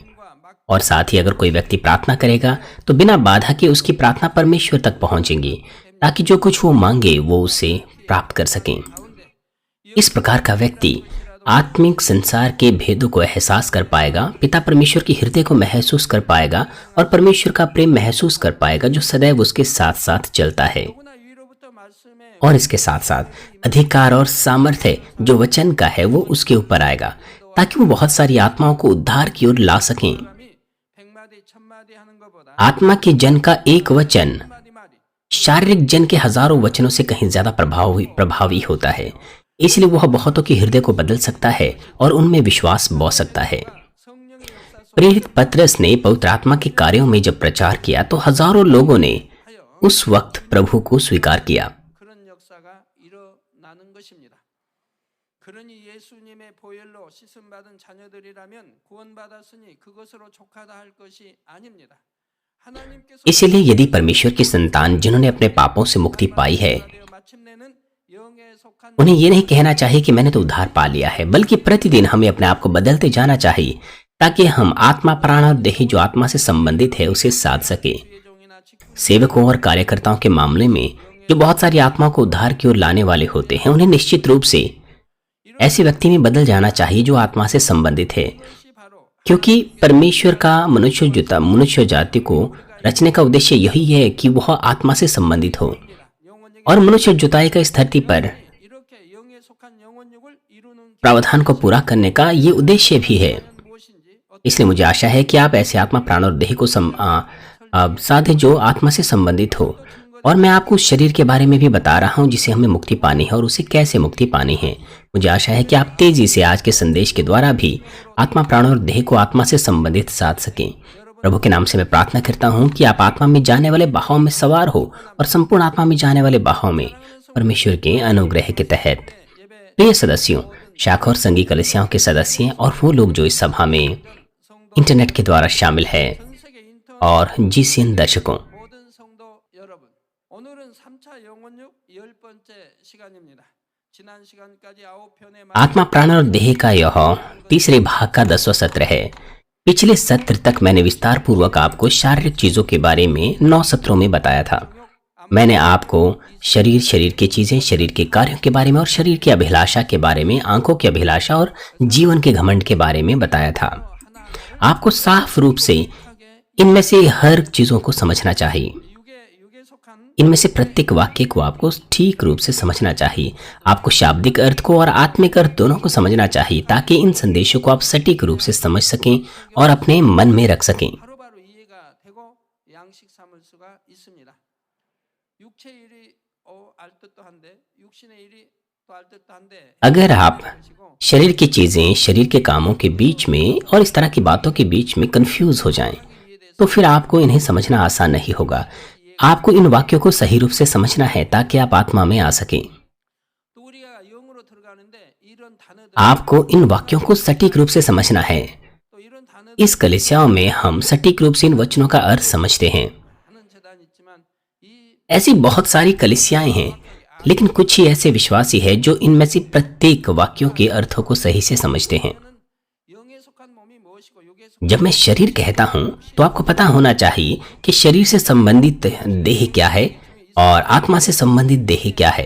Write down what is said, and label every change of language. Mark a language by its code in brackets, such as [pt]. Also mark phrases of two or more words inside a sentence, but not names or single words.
[hi] और साथ ही अगर कोई व्यक्ति प्रार्थना करेगा तो बिना बाधा के उसकी प्रार्थना परमेश्वर तक पहुंचेंगी, ताकि जो कुछ वो मांगे वो उसे प्राप्त कर सकें। इस प्रकार का व्यक्ति आत्मिक संसार के भेदों को एहसास कर पाएगा, पिता परमेश्वर के हृदय को महसूस कर पाएगा और परमेश्वर का प्रेम महसूस कर पाएगा जो सदैव उसके साथ साथ चलता है। [ko] 누구나 위로부터 말씀에 [hi] और इसके साथ साथ अधिकार और सामर्थ्य जो वचन का है वो उसके ऊपर आएगा, ताकि वो बहुत सारी आत्माओं को उद्धार की ओर ला सकें। [ko] 사람이 100마디 1000마디 하는 것보다 [hi] आत्मा के जन का एक वचन [ko] 10마디 말이 [hi] शारीरिक जन के हजारों वचनों से कहीं ज्यादा प्रभावी होता है। इसलिए वह बहुतों के हृदय को बदल सकता है और उनमें विश्वास बो सकता है। [ko] 성령의 역사 속 [hi] प्रेरित पतरस ने पवित्र आत्मा के कार्यों में जब प्रचार किया तो हजारों लोगों ने उस वक्त प्रभु को स्वीकार किया। [ko] 그런 역사가 일어나는 것입니다. 그러니 예수님의 보혈로 씻음 받은 자녀들이라면 구원받았으니 그것으로 족하다 할 것이 아닙니다. 하나님께서 [hi] इसलिए यदि परमेश्वर की संतान जिन्होंने अपने पापों से मुक्ति पाई है, [ko] 마침내는 영에 속한 [hi] उन्हें ये नहीं कहना चाहिए कि मैंने तो उद्धार पा लिया है, बल्कि प्रतिदिन हमें अपने आप को बदलते जाना चाहिए ताकि हम आत्मा, प्राण और देह जो आत्मा से संबंधित है उसे साध सके। [ko] 종이나 직분 [hi] सेवकों और कार्यकर्ताओं के मामले में जो बहुत सारी आत्माओं को उद्धार की ओर लाने वाले होते हैं, उन्हें निश्चित रूप से ऐसे व्यक्ति में बदल जाना चाहिए जो आत्मा से संबंधित है, [ko] 것이 바로 [hi] क्योंकि परमेश्वर का मनुष्य जाति को रचने का उद्देश्य यही है कि वह आत्मा से संबंधित हो [ko] 영혼에게 [hi] और मनुष्य जुताई का इस धरती पर [ko] 이렇게 영에 속한 영혼육을 이루는 [hi] प्रावधान को पूरा करने का ये उद्देश्य भी है। [ko] 길은 무엇인지 [hi] इसलिए मुझे आशा है कि आप ऐसे आत्मा, प्राण और देह को साधे जो आत्मा से संबंधित हो। और मैं आपको उस शरीर के बारे में भी बता रहा हूँ जिसे हमें मुक्ति पानी है और उसे कैसे मुक्ति पानी है। मुझे आशा है कि आप तेजी से आज के संदेश के द्वारा भी आत्मा, प्राण और देह को आत्मा से संबंधित साध सकें। प्रभु के नाम से मैं प्रार्थना करता हूँ कि आप आत्मा में जाने वाले बहाव में सवार हो और संपूर्ण आत्मा में जाने वाले बहाव में परमेश्वर के अनुग्रह के तहत। प्रिय सदस्यों, शाखा और संघी कलीसियाओं के सदस्य और वो लोग जो इस सभा में इंटरनेट के द्वारा शामिल है [ko] 전 세계 인터 [hi] और जीसीएन दर्शकों, [ko] 모든 성도 여러분, 오늘은 3차 영혼육 10번째 시간입니다. 지난 시간까지 9편의 [hi] आत्मा, प्राण और देह का यह तीसरे भाग का 10वां सत्र है। पिछले सत्र तक मैंने विस्तार पूर्वक आपको शारीरिक चीजों के बारे में 9 सत्रों में बताया था। मैंने आपको शरीर की चीजें, शरीर के कार्यों के बारे में और शरीर की अभिलाषा के बारे में, आंखों की अभिलाषा और जीवन के घमंड के बारे में बताया था। आपको साफ रूप से इनमें से हर चीजों को समझना चाहिए। [ko] 육에 속한 [hi] इनमें से प्रत्येक वाक्य को आपको ठीक रूप से समझना चाहिए। आपको शाब्दिक अर्थ को और आत्मिक अर्थ दोनों को समझना चाहिए ताकि इन संदेशों को आप सटीक रूप से समझ सकें और अपने मन में रख सकें। [ko] 바로바로 이해가 되고 양식 삼을 수가 있습니다. 육체 일이 알 듯도 한데 육신의 일이 또 알 듯도 한데 [hi] अगर आप शरीर की चीजें, शरीर के कामों के बीच में और इस तरह की बातों के बीच में कंफ्यूज हो जाएं, तो फिर आपको इन्हें समझना आसान नहीं होगा। आपको इन वाक्यों को सही रूप से समझना है ताकि आप आत्मा में आ सकें। [ko] 또 우리가 영으로 들어가는데 이런 단어들 [hi] आपको इन वाक्यों को सटीक रूप से समझना है। [ko] 또 이런 단어들 [hi] इस कलीसियाओं में हम सटीक रूप से इन वचनों का अर्थ समझते हैं। [ko] 많은 재단이 있지만 이 [hi] ऐसी बहुत सारी कलीसियाएं हैं, लेकिन कुछ ही ऐसे विश्वासी हैं जो इनमें से प्रत्येक वाक्यों के अर्थों को सही से समझते हैं। [ko] 저는 영에 속한 몸이 무엇이고 육에 속한 [hi] जब मैं शरीर कहता हूं तो आपको पता होना चाहिए कि शरीर से संबंधित देह क्या है और आत्मा से संबंधित देह क्या है।